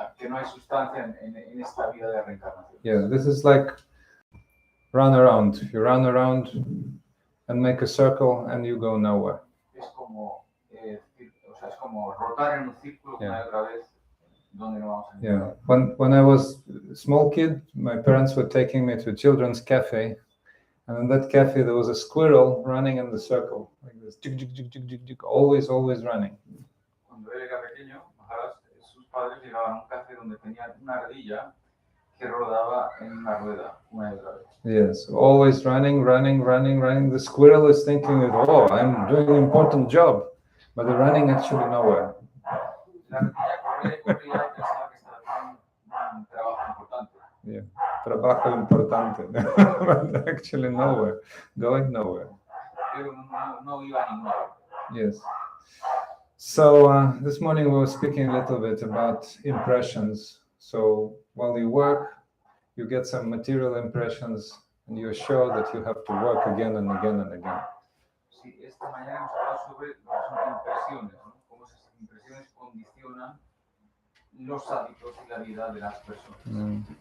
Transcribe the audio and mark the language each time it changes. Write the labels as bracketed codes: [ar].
[es] Que no hay sustancia en esta vida de reencarnación. [en] Yeah, this is like run around. You run around and make a circle and you go nowhere. [es] Es como, es como rotar en un círculo una y otra vez donde no vamos a [en] Yeah, when I was a small kid, my parents were taking me to a children's cafe, and in that cafe there was a squirrel running in the circle like this, always running. [es] Cuando él era pequeño, sus padres llegaban a un café donde tenían una ardilla que rodaba en una rueda una y otra vez. [en] Yes, always running. The squirrel is thinking that, oh, I'm doing an important job, but they're running actually nowhere. [es] La ardilla corría y pensaba que estaba haciendo un trabajo importante. [en] Yeah, [es] trabajo importante, [en] but actually nowhere, going nowhere. [es] Pero no iba a ninguna parte. [en] Yes. So this morning we were speaking a little bit about impressions. So while you work, you get some material impressions, and you're sure that you have to work again and again and again. [es] Sí, esta mañana hemos hablado sobre lo que son impresiones, ¿no? Cómo esas impresiones condicionan los hábitos y la vida de las personas.